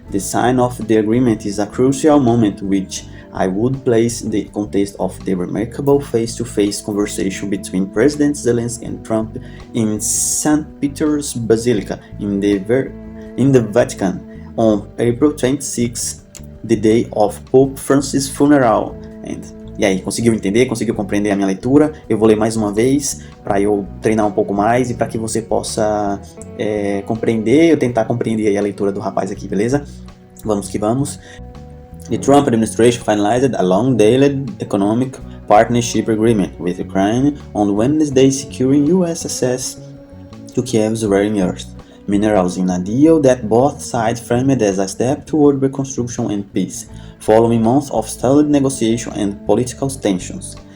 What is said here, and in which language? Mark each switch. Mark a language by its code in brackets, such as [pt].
[en] The sign of the agreement is a crucial moment which I would place the context of the remarkable face-to-face conversation between President Zelensky and Trump in St. Peter's Basilica in the Vatican on April 26, the day of Pope Francis' funeral. [pt] E aí, conseguiu entender? Conseguiu compreender a minha leitura? Eu vou ler mais uma vez para eu treinar um pouco mais e para que você possa compreender, eu tentar compreender aí a leitura do rapaz aqui, beleza? Vamos que vamos. [en] The Trump administration finalized a long-delayed economic partnership agreement with Ukraine on Wednesday, securing U.S. access to Kiev's rare earth minerals in a deal that both sides framed as a step toward reconstruction and peace, following months of stalled negotiation and political tensions.